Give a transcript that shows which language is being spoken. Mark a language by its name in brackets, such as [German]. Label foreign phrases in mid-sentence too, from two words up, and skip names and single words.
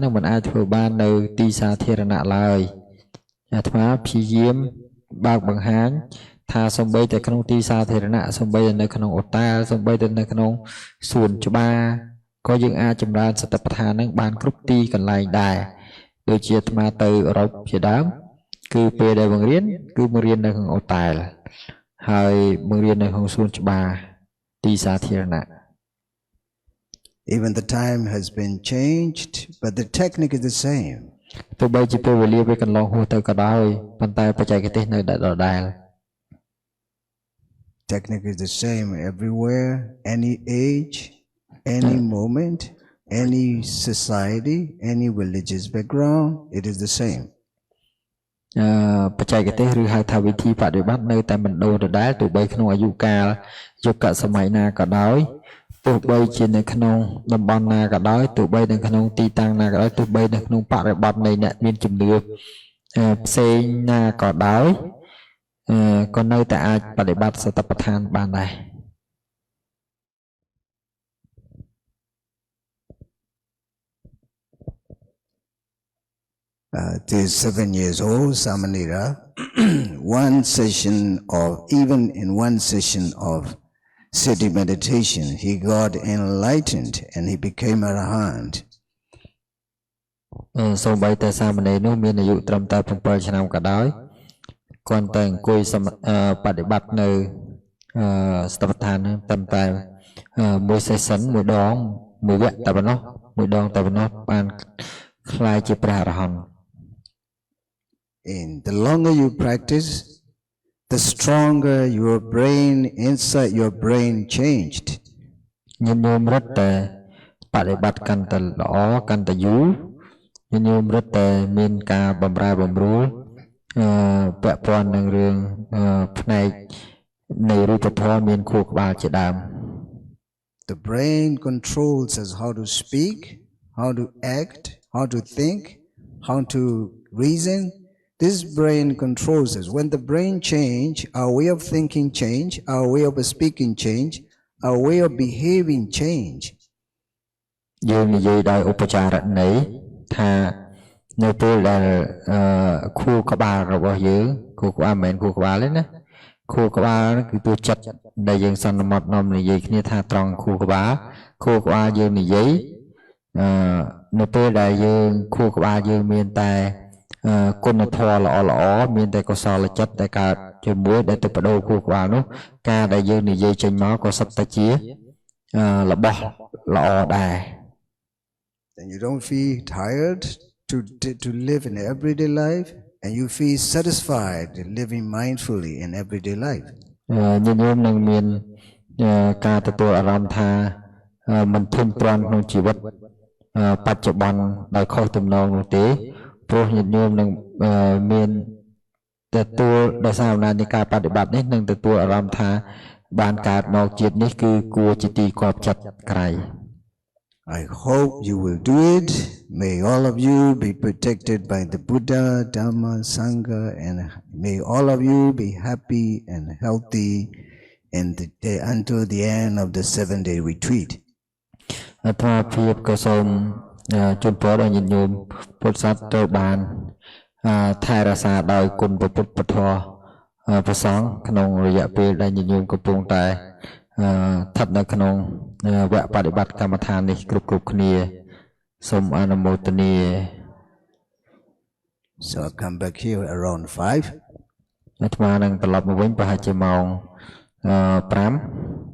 [Khmer] ហ្នឹងมันអាចធ្វើបាននៅទីសាធារណៈឡើយអាត្មាព្យាយាមបើកបង្ហាញថាសំបីតែក្នុងទីសាធារណៈសំបីតែនៅក្នុងអូតែលសំបីតែនៅក្នុងសួនច្បារក៏យើងអាចចម្រើនសតិប្បដ្ឋានហ្នឹងបានគ្រប់ទីកន្លែងដែរដូចជាអាត្មាទៅអឺរ៉ុបជាដើមគឺពេលដែលបង្រៀនគឺបង្រៀននៅក្នុងអូតែលហើយបង្រៀននៅក្នុងសួនច្បារទីសាធារណៈ [English] Even the time has been changed, but the technique is the same. [Khmer] ទោះបីជាពេលវេលាវាកន្លងហួសទៅក៏ដោយប៉ុន្តែបច្ចេកទេសនៅដដែល [English] Technique is the same everywhere, any age, any moment, any society, any religious background, it is the same. [Khmer] បច្ចេកទេសឬហៅថាវិធីបដិបត្តិនៅតែមិនដូរដដែលទោះបីក្នុងអាយុកាលយុគសម័យណាក៏ដោយទោះបីជានៅក្នុងតំបន់ណាក៏ដោយទោះបីនៅក្នុងទីតាំងណាក៏ដោយទោះបីនៅក្នុងបរិបទនៃអ្នកមានជំនឿផ្សេងណាក៏ដោយក៏នៅតែអាចបដិបត្តិសតិប្បដ្ឋានបានដែរ [English] This 7 years old Samanera, one session of, even in one session of city meditation, he got enlightened and he became a Arahant. [Khmer] សូម្បីតែសាមណេរនោះមានអាយុត្រឹមតែ7ឆ្នាំក៏ដោយគាត់តែអង្គុយបដិបត្តិនៅសតិប្បដ្ឋានត្រឹមតែមួយ session មួយដងមួយវគ្គតែប៉ុណ្ណោះមួយដងតែប៉ុណ្ណោះបានខ្លាយជាព្រះអរហន្ត [English] And the longer you practice, the stronger your brain, inside your brain changed. [Khmer] ញញោមរត់តែបដិបត្តិកាន់តែល្អកាន់តែយូរញញោមរត់តែមានការបម្រែបម្រួលពាក់ព័ន្ធនឹងរឿងផ្នែកនៃរូបធម៌មានខួរក្បាលជាដើម [English] The brain controls us how to speak, how to act, how to think, how to reason. This brain controls us. When the brain change, our way of thinking change, our way of speaking change, our way of behaving change. [Khmer] យើងនិយាយដោយឧបចារណីថានៅពេលដែលខួរក្បាលរបស់យើងខួរក្បាលមិនមែនខួរក្បាល ទេណាខួរក្បាលគឺតួចិត្តដែលយើងសន្មត់នាំនិយាយគ្នាថាត្រង់ខួរក្បាលយើងនិយាយនៅពេលដែលយើងខួរក្បាលយើងមានតែគុណធម៌ល្អមានតែកុសលចិត្តដែលកើតជាមួយដែលទៅបដូរខួរក្បាលនោះការដែលយើងនិយាយចេញមកក៏សុទ្ធតែជារបស់ល្អដែរ [English] Then you don't feel tired to live in everyday life and you feel satisfied living mindfully in everyday life. [Khmer] ញញោមនឹងមានការទទួលអារម្មណ៍ថាមិនធុញទ្រាន់ក្នុងជីវិតបច្ចុប្បន្នដោយខុសទំនងនោះទេព្រោះញាតិញោមនឹងមានទទួលដោយសារអំណាចនៃការបដិបត្តិនេះនឹងទទួលអារម្មណ៍ថាបានកើតមកជាតិនេះគឺគួរជាទីគាប់ចិត្តក្រៃ [English] I hope you will do it. May all of you be protected by the Buddha, Dhamma, Sangha, and may all of you be happy and healthy until the end of the 7-day retreat. [Khmer] អាត្មាភាពក៏សូមជូនពរដល់ញាតិញោមពុទ្ធសាសនិកត្រូវបានថែរក្សាដោយគុណព្រះពុទ្ធពធព្រះសង្ឃក្នុងរយៈពេលដែលញាតិញោមកំពុងតែស្ថិតនៅក្នុងវគ្គបដិបត្តិកម្មដ្ឋាននេះគ្រប់គ្នាសូមអនុមោទនា [English] So I'll come back here around 5. [Khmer] អាត្មានឹងត្រឡប់មកវិញប្រហែលជាម៉ោង5